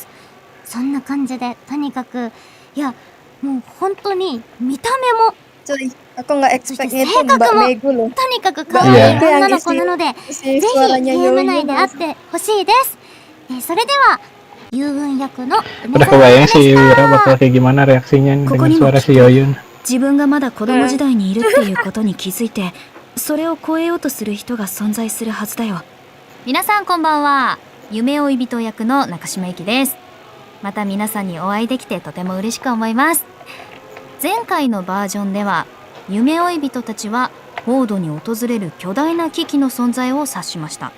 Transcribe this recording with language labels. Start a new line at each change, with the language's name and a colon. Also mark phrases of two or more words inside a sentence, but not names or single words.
Japanese: そんな感じでとにかくもう本当に見た目も
Indonesian: Aku nggak
Japanese: そして
Indonesian: expect
Japanese: 性
Indonesian: itu
Japanese: 格
Indonesian: Mbak
Japanese: も
Indonesian: Megu loh.
Japanese: とにかく可愛い女の子なので、ぜひ
Indonesian: Si
Japanese: ゲ
Indonesian: suaranya
Japanese: ーム内
Indonesian: Yoyo
Japanese: で会ってほしいです。それではユウウン役の
Indonesian: Udah kebayang sih Wira bakal kayak gimana reaksinya dengan suara si Yoyun.
Japanese: 自分がまだ子供時代にいるっていうことに気づいて、それを超えようとする人が存在するはずだよ。皆さんこんばんは。夢追い人役の中島由紀です。また皆さんにお会いできてとても嬉しく思います。前回のバージョンでは夢追い人たちはホードに訪れる巨大な危機の存在を察しました。